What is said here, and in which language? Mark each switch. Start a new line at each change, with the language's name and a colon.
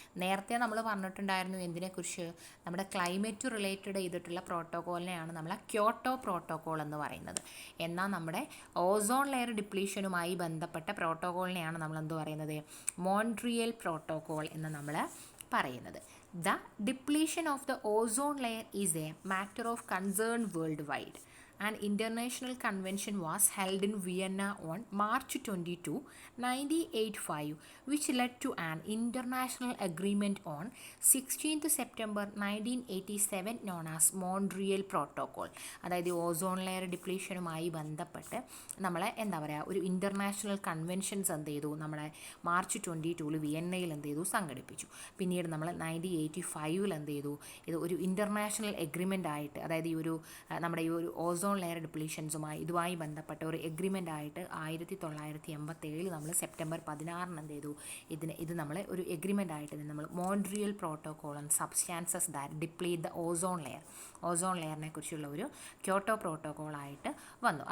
Malayalam: നേരത്തെ നമ്മൾ പറഞ്ഞിട്ടുണ്ടായിരുന്നു എന്തിനെക്കുറിച്ച്, നമ്മുടെ ക്ലൈമറ്റ് റിലേറ്റഡ് ചെയ്തിട്ടുള്ള പ്രോട്ടോകോളിനെയാണ് നമ്മൾ ക്യോട്ടോ പ്രോട്ടോകോൾ എന്ന് പറയുന്നത്. എന്നാൽ നമ്മുടെ ഓസോൺ ലെയർ ഡിപ്ലീഷനുമായി ബന്ധപ്പെട്ട പ്രോട്ടോകോളിനെയാണ് നമ്മൾ എന്ത് പറയുന്നത്, മോൺട്രിയൽ പ്രോട്ടോകോൾ എന്ന് നമ്മൾ പറയുന്നത്.
English: The depletion of the ozone layer is a matter of concern worldwide. An international convention was held in Vienna on March 22, 1985, which led to an international agreement on 16th September 1987 known as Montreal Protocol.
Malayalam: അതായത് ozone layer ഡിപ്ലീഷനുമായി ബന്ധപ്പെട്ട് നമ്മളെ എന്താ പറയുക ഒരു international conventions എന്ത് ചെയ്തു നമ്മളെ March 22 വിയന്നയിൽ എന്ത് ചെയ്തു സംഘടിപ്പിച്ചു. പിന്നീട് നമ്മൾ 1985 എന്ത് ചെയ്തു ഇത് ഒരു ഇൻ്റർനാഷണൽ എഗ്രിമെൻ്റ് ആയിട്ട് അതായത് ഈ ഒരു നമ്മുടെ ഈ ഒരു ഓസോൺ ലെയർ ഡിപ്ലീഷൻസുമായി ഇതുമായി ബന്ധപ്പെട്ട ഒരു എഗ്രിമെൻ്റ് ആയിട്ട് 1987 നമ്മൾ സെപ്റ്റംബർ 16 എന്ത് ചെയ്തു ഇത് നമ്മൾ ഒരു എഗ്രിമെൻ്റ് ആയിട്ട് നമ്മൾ Montreal protocol and substances that deplete the ozone ലെയറിനെ കുറിച്ചുള്ള ഒരു ക്യോട്ടോ പ്രോട്ടോകോളായിട്ട് വന്നു.